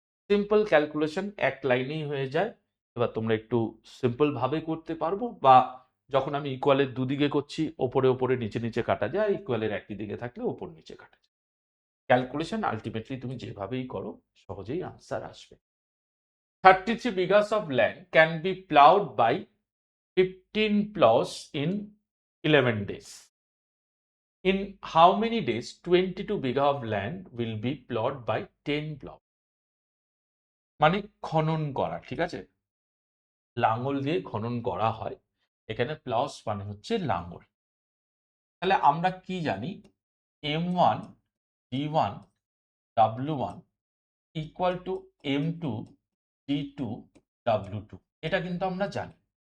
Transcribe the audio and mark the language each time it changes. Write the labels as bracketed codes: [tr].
[bn] Simple calculation, এক লাইনেই হয়ে যায়। এবার তোমরা একটু সিম্পল ভাবে করতে পারবো, বা যখন আমি ইকুয়ালের দুদিকে করছি ওপরে ওপরে নিচে নিচে কাটা যায়, ইকুয়ালের একই দিকে থাকলে ওপর নিচে কাটা যায়। ক্যালকুলেশন আলটিমেটলি তুমি যেভাবেই করো সহজেই আনসার আসবে। [en] 33 বিঘাস of land can be ploughed by 15 plows in 11 days. In how many days 22 bigha of land will be plowed by 10 plow? [bn] মানে খনন করা, ঠিক আছে? লাঙল দিয়ে খনন করা হয়, এখানে প্লাউস মানে হচ্ছে লাঙল। তাহলে আমরা কি জানি? M1 D1 W1 equal to M2 D2 W2, এটা কিন্তু আমরা জানি।